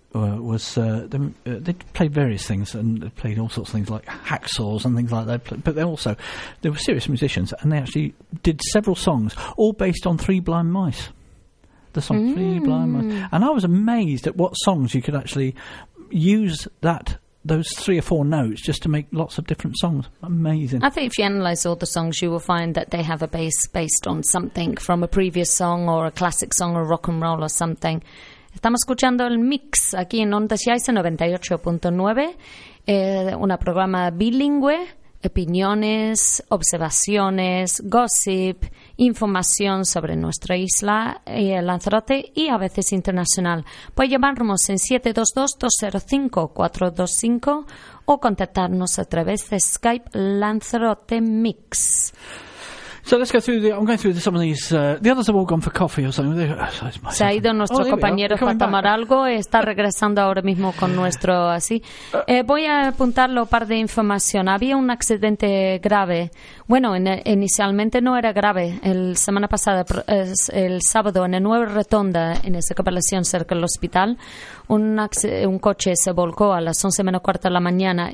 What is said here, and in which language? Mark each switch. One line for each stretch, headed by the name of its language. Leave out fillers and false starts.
English: they played various things, and they played all sorts of things like hacksaws and things like that, but they were serious musicians, and they actually did several songs all based on Three Blind Mice, the song Three Blind Mice, and I was amazed at what songs you could actually use those three or four notes just to make lots of different songs. Amazing. I think if you analyse all the songs, you will find that they have a base based on something from a previous song or a classic song or rock and roll or something.
Spanish: Estamos escuchando el mix aquí en Ondas Yaisa 98.9, un programa bilingüe, opiniones, observaciones, gossip, información sobre nuestra isla, Lanzarote y a veces internacional. Puede llamarnos en 722-205-425 o contactarnos a través de Skype Lanzarote Mix.
English: So let's go through I'm going through some of these. The others have all gone for coffee or something.
Spanish: Se ha ido nuestro compañero para tomar algo. Está regresando ahora mismo con nuestro así. Voy a apuntarlo un par de información. Había un accidente grave. Bueno, inicialmente no era grave. La semana pasada, el sábado, en la nueva rotonda, en esa población cerca del hospital, un coche se volcó a las 11:15 de la mañana.